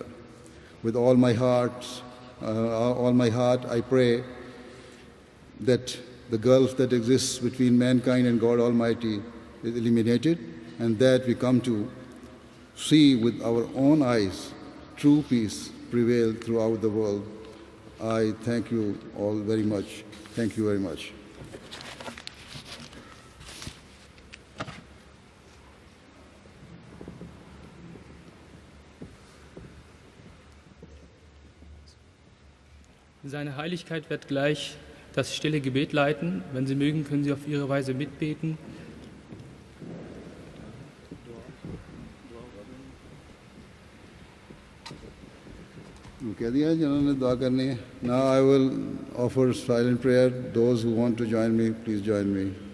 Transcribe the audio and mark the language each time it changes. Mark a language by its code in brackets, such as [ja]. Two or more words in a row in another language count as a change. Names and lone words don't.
[en] With all my heart, I pray that the gulf that exists between mankind and God Almighty is eliminated, and that we come to see with our own eyes true peace prevail throughout the world. I thank you all very much. Thank you very much. [de] Seine Heiligkeit wird gleich das stille Gebet leiten. Wenn Sie mögen, können Sie auf Ihre Weise mitbeten. [hi] कह दिया जिन्होंने दुआ करनी है. [en] Now I will offer silent prayer. Those who want to join me, please join me.